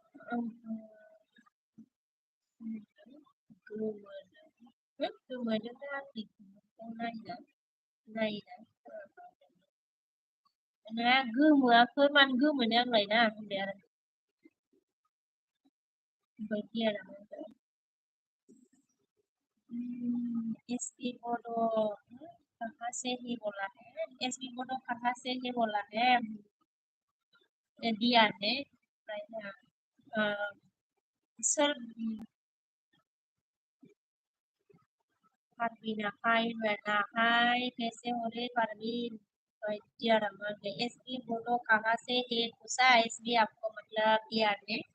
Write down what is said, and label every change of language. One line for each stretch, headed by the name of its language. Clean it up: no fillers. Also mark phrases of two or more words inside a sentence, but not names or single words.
Bodo: गोमोदों आंनिखौ नायना ना गोमोआखै मानो गोमोनो आंलाय ना होनबाय आरो बेबायदि आरो
Hindi: एसपी बोडो कहाँ से ही बोला है एसपी बोडो कहाँ से ही बोला है दिया ने सर परवीन हाय बेटा हाय कैसे हो रे परवीन दिया रमन एसपी बोडो कहाँ से है पूछा इसलिए आपको मतलब दिया ने